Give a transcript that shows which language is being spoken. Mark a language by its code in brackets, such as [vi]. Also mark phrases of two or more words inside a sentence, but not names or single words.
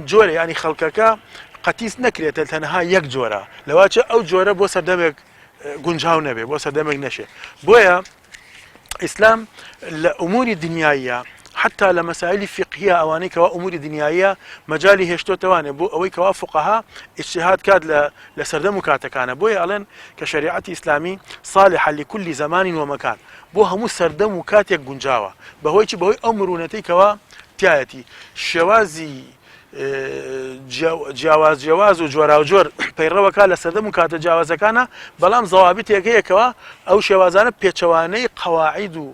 [ckb] جۆرە ینی خەڵکەکە قەتیس نەکرێتە تەنها یەک جۆرە لەواچە ئەو جۆرە بۆ سەردەمێک گونجاو نەبێ بۆ سەردەمێک نەشێ بۆیە ئیسلام لە ئوموری دنیاییە حتى لە مەسائلی فقهیە ئەوانەی کەوا ئوموری دنیاییە مەجالی هێشتۆتەوانێ بۆ ئەوەی کەوا فقها اجتهاد کات لە سەردەم و کاتەکانە بۆیە ئەڵێن کە شریعەتی ئیسلامی [ar] صالحة لكل زمان ومكان [ckb] بۆ هەموو سەردەم و کاتێک گونجاوە بەهۆی چی بەهۆی ئەو مرونەتەی کەوا تایەتی شێوازی جیاواز و جۆرا و جۆر پەیڕەوەکە لە سەردەم و کاتە جیاوازەکانە بەڵام زەوابیتێکەیەکەوە ئەو شێوازانە پێچەوانەی قەواعید و